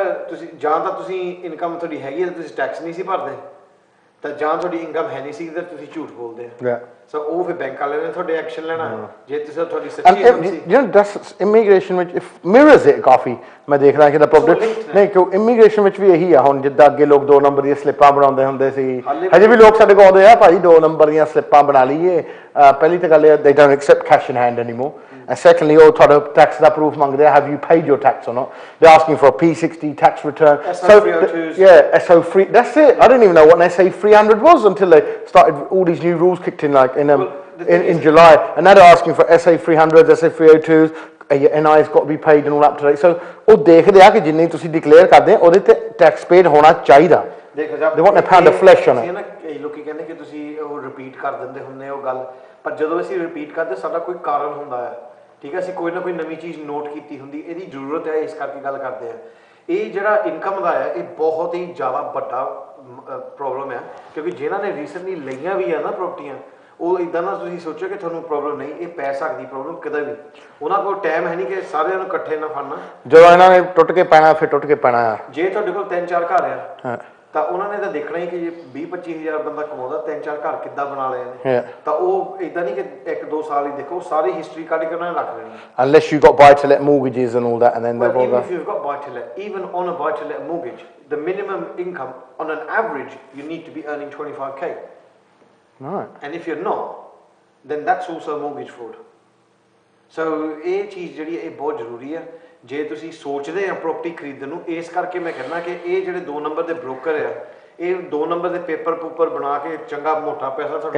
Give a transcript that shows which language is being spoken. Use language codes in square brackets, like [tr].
[pa] ਤੁਸੀਂ ਜਾਂ ਤਾਂ ਤੁਸੀਂ ਇਨਕਮ ਤੁਹਾਡੀ ਹੈਗੀ ਹੈ ਤੁਸੀਂ ਟੈਕਸ ਨਹੀਂ ਸੀ ਭਰਦੇ, ਤਾਂ ਜਾਂ ਤੁਹਾਡੀ ਇਨਕਮ ਹੈ ਨਹੀਂ ਸੀ ਤੇ ਤੁਸੀਂ ਝੂਠ ਬੋਲਦੇ ਆ। ਸੋ ਉਹ ਫਿਰ ਬੈਂਕ ਵਾਲਿਆਂ ਨੇ ਤੁਹਾਡੇ ਐਕਸ਼ਨ ਲੈਣਾ ਜੇ ਤੁਸੀਂ ਤੁਹਾਡੀ ਸੱਚੀ income ਸੀ। [en] You know that's immigration [pa] ਵਿੱਚ [en] mirrors it [pa] ਕਾਫੀ ਮੈਂ ਦੇਖਦਾ ਕਿ ਦਾ ਪ੍ਰੋਬਲਮ ਨਹੀਂ ਕਿ ਇਮੀਗ੍ਰੇਸ਼ਨ ਵਿੱਚ ਵੀ ਇਹੀ ਆ। ਹੁਣ ਜਿੱਦਾਂ ਅੱਗੇ ਲੋਕ 2 ਨੰਬਰ ਦੀਆਂ ਸਲਿੱਪਾਂ ਬਣਾਉਂਦੇ ਹੁੰਦੇ ਸੀ, ਹਜੇ ਵੀ ਲੋਕ ਸਾਡੇ ਕੋਲ ਆਉਂਦੇ ਆ ਭਾਈ 2 ਨੰਬਰ ਦੀਆਂ ਸਲਿੱਪਾਂ ਬਣਾ ਲਈਏ। ਪਹਿਲੀ ਤਾਂ ਗੱਲ ਇਹ [en] they don't accept cash in hand anymore and secondly [pa] ਉਹ ਤੁਹਾਡਾ [en] tax ਦਾ proof [pa] ਮੰਗਦੇ ਆ, [en] have you paid your tax or not? They're asking for a P60 tax return. SO302s. Yeah, SO3, that's it. I didn't even know what an SA300 was until they started, all these new rules kicked in like in July, and now they're asking for SA300s, SA302s, your NI's got to be paid and all up to date. So [pa] ਉਹ ਦੇਖਦੇ ਆ ਕਿ ਜਿੰਨੀ ਤੁਸੀਂ declare ਕਰਦੇ ਆ ਉਹਦੇ ਤੇ ਟੈਕਸ ਪੇਡ ਹੋਣਾ ਚਾਹੀਦਾ। [en] They want a pound of flesh on it. [pa] ਕਈ ਲੋਕੀ ਕਹਿੰਦੇ ਕਿ ਤੁਸੀਂ ਉਹ ਰਿਪੀਟ ਕਰ ਦਿੰਦੇ ਹੁੰਦੇ ਉਹ ਗੱਲ, ਪਰ ਜਦੋਂ ਅਸੀਂ ਰਿਪੀਟ ਕਰਦੇ ਸਾਡਾ ਕੋਈ ਕਾਰਨ ਹੁੰਦਾ ਹੈ, ਠੀਕ ਹੈ, ਅਸੀਂ ਕੋਈ ਨਾ ਕੋਈ ਨਵੀਂ ਚੀਜ਼ ਨੋਟ ਕੀਤੀ ਹੁੰਦੀ, ਇਹਦੀ ਜ਼ਰੂਰਤ ਹੈ, ਇਸ ਕਰਕੇ ਗੱਲ ਕਰਦੇ ਆ। ਇਹ ਜਿਹੜਾ ਇਨਕਮ ਦਾ ਹੈ ਇਹ ਬਹੁਤ ਹੀ ਜ਼ਿਆਦਾ ਵੱਡਾ ਪ੍ਰੋਬਲਮ ਹੈ, ਕਿਉਂਕਿ ਜਿਨ੍ਹਾਂ ਨੇ ਰੀਸੈਂਟਲੀ ਲਈਆਂ ਵੀ ਆ ਨਾ ਪ੍ਰੋਪਰਟੀਆਂ, ਉਹ ਇੱਦਾਂ ਨਾ ਤੁਸੀਂ ਸੋਚੋ ਕਿ ਤੁਹਾਨੂੰ ਪ੍ਰੋਬਲਮ ਨਹੀਂ, ਇਹ ਪੈ ਸਕਦੀ ਪ੍ਰੋਬਲਮ ਕਿਤੇ ਵੀ। ਉਹਨਾਂ ਕੋਲ ਟਾਈਮ ਹੈ ਨਹੀਂ ਕਿ ਸਾਰਿਆਂ ਨੂੰ ਇਕੱਠੇ ਨਾ ਫੜਨਾ, ਜਦੋਂ ਇਹਨਾਂ ਨੇ ਟੁੱਟ ਕੇ ਪੈਣਾ ਫਿਰ ਟੁੱਟ ਕੇ ਪੈਣਾ ਆ। ਜੇ ਤੁਹਾਡੇ ਕੋਲ 3-4 ਘਰ ਆ ਤਾਂ ਉਹਨਾਂ ਨੇ ਤਾਂ ਦੇਖਣਾ ਹੀ ਕਿ ਜੇ 20-25 ਹਜ਼ਾਰ ਬੰਦਾ ਕਮਾਉਂਦਾ 3-4 ਘਰ ਕਿੱਦਾਂ ਬਣਾ ਲਏ ਨੇ, ਤਾਂ ਉਹ ਇੱਦਾਂ ਨਹੀਂ ਕਿ 1-2 ਸਾਲ ਹੀ ਦੇਖੋ, ਸਾਰੀ ਹਿਸਟਰੀ ਕੱਢ ਕੇ ਉਹਨਾਂ ਨੇ ਰੱਖ ਲੈਣੀ। [en] Unless you've got buy-to-let mortgages and all that, and then well, even if you've got buy-to-let, even on a buy-to-let mortgage, the minimum income on an average you need to be earning 25k. Right. And if you're not, then that's also mortgage fraud. [pa] So ਇਹ ਚੀਜ਼ ਜਿਹੜੀ ਇਹ ਬਹੁਤ ਜ਼ਰੂਰੀ ਹੈ ਜੇ ਤੁਸੀਂ ਸੋਚਦੇ ਆ ਪ੍ਰੋਪਰਟੀ ਖਰੀਦਣ ਨੂੰ। ਇਸ ਕਰਕੇ ਮੈਂ ਕਹਿੰਦਾ ਕਿ ਇਹ ਜਿਹੜੇ 2 ਨੰਬਰ ਦੇ ਬ੍ਰੋਕਰ ਆ, ਇਹ 2 ਨੰਬਰ ਦੇ ਪੇਪਰ ਬਣਾ ਕੇ ਚੰਗਾ ਮੋਟਾ ਪੈਸਾ ਤੁਹਾਡੇ